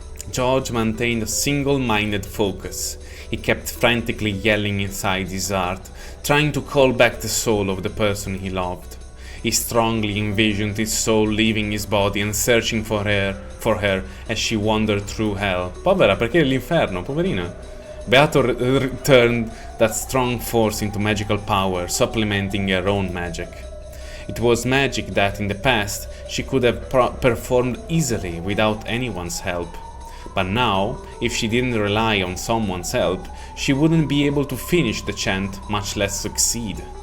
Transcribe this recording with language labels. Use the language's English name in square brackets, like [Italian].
[English] George maintained a single-minded focus. He kept frantically yelling inside his heart, trying to call back the soul of the person he loved. He strongly envisioned his soul leaving his body and searching for her as she wandered through hell. [Italian] Povera, perché l'inferno, poverina. [English] Beato turned that strong force into magical power, supplementing her own magic. It was magic that, in the past, she could have performed easily without anyone's help. But now, if she didn't rely on someone's help, she wouldn't be able to finish the chant, much less succeed.